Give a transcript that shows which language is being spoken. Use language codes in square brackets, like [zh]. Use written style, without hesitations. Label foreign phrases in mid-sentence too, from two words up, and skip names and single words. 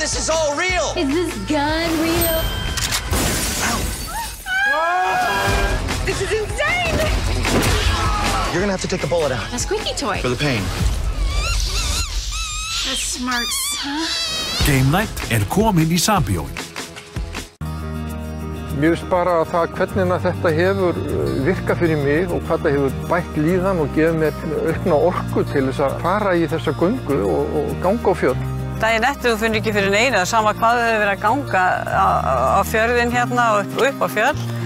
[en] This is all real. Is this gun real? This is insane. You're gonna have to take the bullet out. A squeaky toy. For the pain. That's smart, huh? [is] Game Night komin í Sambíói. Mér finnst bara að það hvernig þetta hefur virkað fyrir mig og hvað það hefur bætt líðan og gefið mér aukna orku til þess að fara í þessa göngu og ganga á fjöll. Daginn eftir þú finnur ekki fyrir neina, sama hvað þau hefur verið að ganga á fjörðin hérna og upp á fjöll.